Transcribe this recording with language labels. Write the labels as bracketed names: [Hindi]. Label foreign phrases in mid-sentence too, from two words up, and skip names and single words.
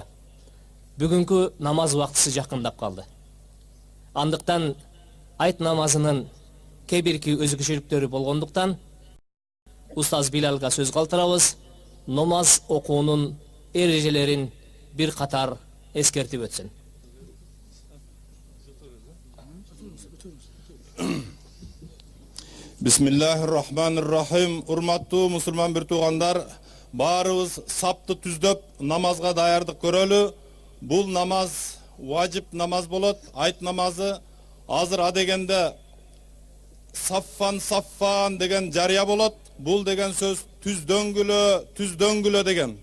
[Kyrgyz] Бүгүнкү намаз убактысы жакындап калды. Андыктан айт намазынын кээ бирки өзгөчөлүктөрү болгондуктан устаз Билалга сөз калтырабыз. Намаз окуунун эрежелерин бир катар эскертип өтсүн. [Arabic] بسم الله الرحمن الرحيم. [Kyrgyz] Урматтуу мусулман бир туугандар, баарыбыз сапты түздөп намазга даярдык көрөлү. Бул намаз важип намаз болот. Айт намазы азыр адегенде саффан деген жарыя болот. Бул деген сөз түздөнгүлө деген.